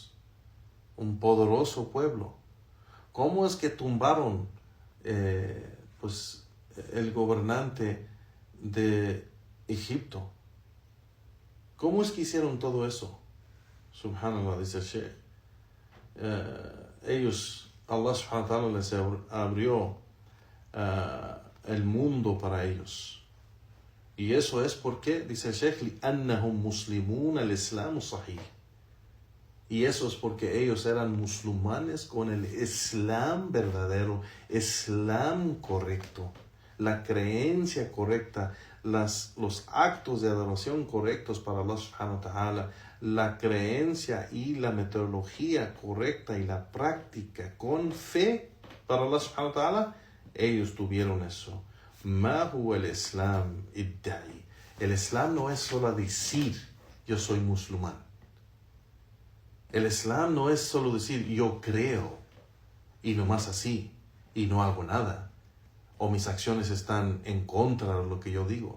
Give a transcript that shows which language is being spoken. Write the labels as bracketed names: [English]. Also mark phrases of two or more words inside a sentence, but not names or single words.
[Spanish] Un poderoso pueblo. ¿Cómo es que tumbaron el gobernante de Egipto? ¿Cómo es que hicieron todo eso? Subhanallah, dice el Sheikh. Allah [Arabic] سبحانه وتعالى [Spanish] les abrió el mundo para ellos. Y eso es porque, dice el Sheikh, [Arabic] لِأَنَّهُمْ مُسْلِمُونَ الْإِسْلَامُ صَحِيح. [Spanish] Y eso es porque ellos eran musulmanes con el Islam verdadero, Islam correcto, la creencia correcta, los actos de adoración correctos para Allah [Arabic] سبحانه وتعالى, [Spanish] la creencia y la metodología correcta y la práctica con fe para Allah [Arabic] سبحانه وتعالى, [Spanish] ellos tuvieron eso. [Arabic] ما هو الإسلام ادعاء. [Spanish] El Islam no es solo decir yo soy musulmán. El Islam no es solo decir yo creo y nomás así y no hago nada, o mis acciones están en contra de lo que yo digo.